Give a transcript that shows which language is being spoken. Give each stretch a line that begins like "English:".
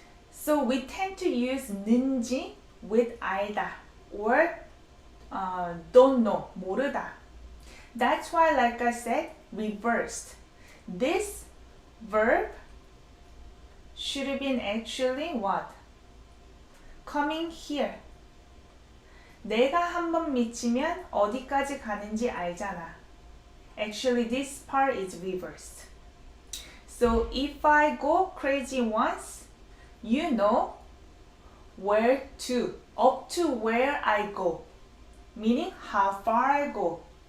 English: So we tend to use 는지 with 알다 or don't know, 모르다. That's why, like I said, reversed. This verb should have been actually what? Coming here.
Korean: 내가 한번 미치면 어디까지 가는지 알잖아.
English: Actually, this part is reversed. So if I go crazy once, you know where to, up to where I go, meaning how far I go.